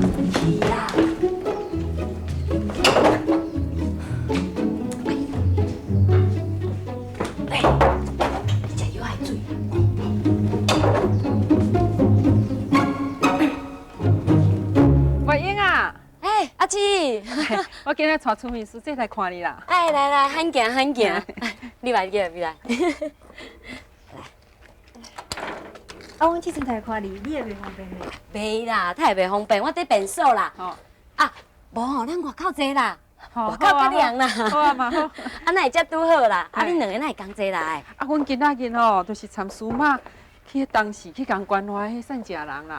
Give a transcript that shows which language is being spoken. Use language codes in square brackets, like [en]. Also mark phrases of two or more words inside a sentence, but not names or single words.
[nan] 去啦。哎，你食药爱水。月英啊！哎，阿姊，我今日带出面师姐来看你啦。哎，来来，喊行喊行，你来你来你来。啊，阮即阵来看你，你也袂方便呢。袂啦，太袂方便，我伫变数啦。哦，啊，无吼，咱外口坐啦，好外口较凉啦。好啊嘛好。啊，那会遮拄好啦。啊，恁两个哪会共坐来？啊，阮今仔日吼，就是参苏妈去当时去共关怀迄善食人啦。